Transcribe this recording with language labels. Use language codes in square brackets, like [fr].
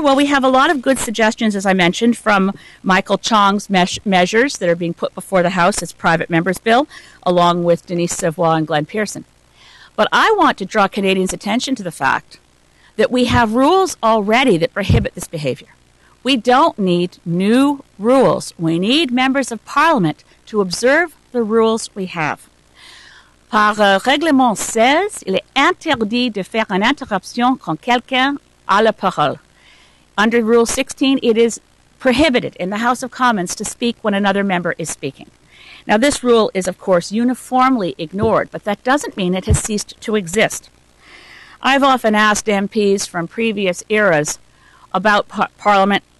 [en] Well, we have a lot of good suggestions, as I mentioned, from Michael Chong's measures that are being put before the House as private members' bill, along with Denise Savoy and Glenn Pearson. But I want to draw Canadians' attention to the fact that we have rules already that prohibit this behavior. We don't need new rules. We need members of Parliament to observe the rules we have. [fr] Par règlement 16, il est interdit de faire une interruption quand quelqu'un a la parole. [en] Under Rule 16, it is prohibited in the House of Commons to speak when another member is speaking. Now, this rule is, of course, uniformly ignored, but that doesn't mean it has ceased to exist. I've often asked MPs from previous eras about Parliament